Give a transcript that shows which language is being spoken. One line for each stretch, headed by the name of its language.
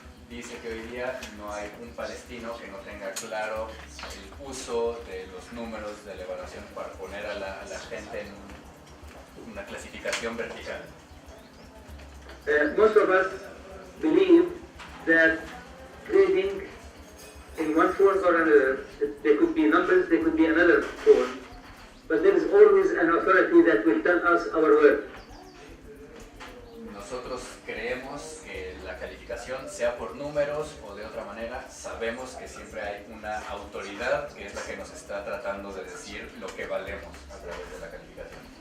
Spanish: Dice que hoy día no hay un palestino que no tenga claro el uso de los números de la evaluación para poner a la gente en una clasificación vertical.
English: Most of us believe that grading in one form or another, there could be numbers, there could be another form, but there is always an authority that will tell us our worth.
Spanish: Nosotros creemos que la calificación, sea por números o de otra manera, sabemos que siempre hay una autoridad que es la que nos está tratando de decir lo que valemos a través de la calificación.